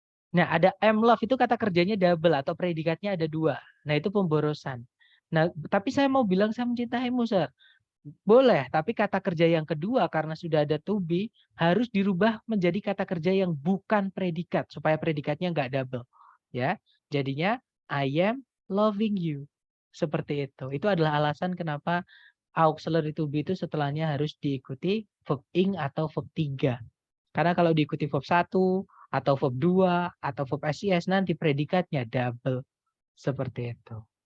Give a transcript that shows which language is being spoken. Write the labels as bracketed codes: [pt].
[id] Nah, ada am love itu kata kerjanya double atau predikatnya ada 2. Nah, itu pemborosan. Nah, tapi saya mau bilang saya mencintaimu, Sir. Boleh, tapi kata kerja yang kedua karena sudah ada to be harus dirubah menjadi kata kerja yang bukan predikat supaya predikatnya nggak double. Ya, jadinya [en] I am loving you. [id] Seperti itu. Itu adalah alasan kenapa auxiliary to be itu setelahnya harus diikuti verb ing atau verb 3. Karena kalau diikuti verb 1 atau verb 2 atau verb SES nanti predikatnya double. Seperti itu.